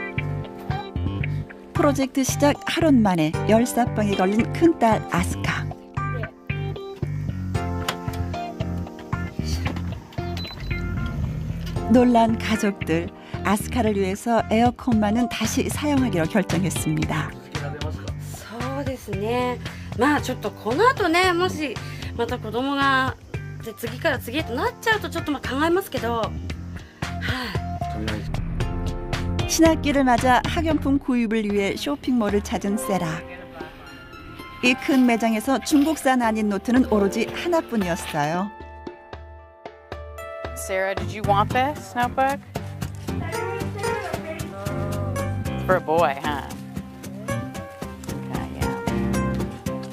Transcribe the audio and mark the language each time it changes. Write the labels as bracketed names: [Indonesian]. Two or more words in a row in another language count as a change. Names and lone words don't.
[Korean] 프로젝트 시작 하루 만에 열사병에 걸린 큰딸 아스카. 놀란 가족들. 아스카를 위해서 에어컨만은 다시 사용하기로 결정했습니다. [Japanese] そうですね。まあちょっとこの後ね、もしまた子供がで次から次へとなっちゃうとちょっとまあ考えますけど。 [Korean] 신학기를 맞아 학용품 구입을 위해 쇼핑몰을 찾은 세라. 이 큰 매장에서 중국산 아닌 노트는 오로지 하나뿐이었어요. [English] Sarah, did you want this notebook? For a boy, huh? Okay, yeah.